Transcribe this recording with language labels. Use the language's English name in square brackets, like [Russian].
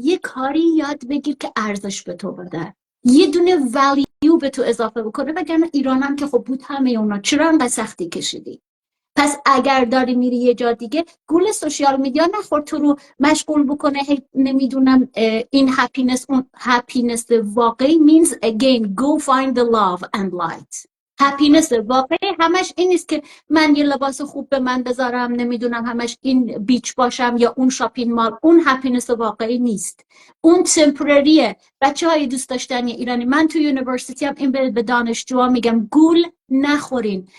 [Persian] یه کاری یاد بگیر که ارزش به تو بده، یه دونه ولیو به تو اضافه بکنه. وگرنه ایران هم که خب بود همه اونا، چرا انقدر سختی کشیدی؟ پس اگر داری میری یه جا دیگه، گول سوشیال میدیا نخور تو رو مشغول بکنه نمیدونم این هپینس اون هپینس. [English] واقعی means again go find the love and light. [Persian] هپینس واقعی همش این نیست که من یه لباس خوب به من بذارم، نمیدونم همش این بیچ باشم یا اون شاپینگ مال. اون هپینس واقعی نیست، اون تمپرریه. بچه های دوست داشتنی ایرانی، من تو یونیورسیتی هم این به دانشجوها میگم، گول نخورین.